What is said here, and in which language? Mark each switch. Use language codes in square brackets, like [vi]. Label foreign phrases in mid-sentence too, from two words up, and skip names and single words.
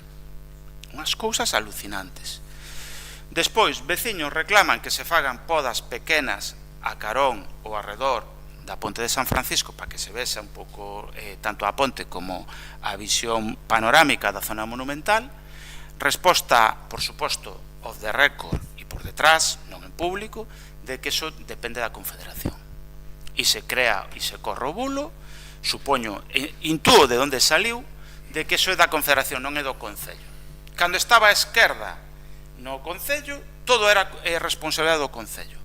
[gl] Unhas cousas alucinantes. Despois, veciños reclaman que se fagan podas pequenas a carón ou arredor da Ponte de San Francisco para que se vexa un pouco tanto a ponte como a visión panorámica da zona monumental. Resposta, por suposto, [en] off the record [gl] e por detrás, non en público, de que iso depende da Confederación. E se crea e se corre o bulo, supoño, intúo de onde saliu, de que iso é da Confederación, non é do Concello. cando estaba a esquerda no Concello, todo era responsabilidade do Concello.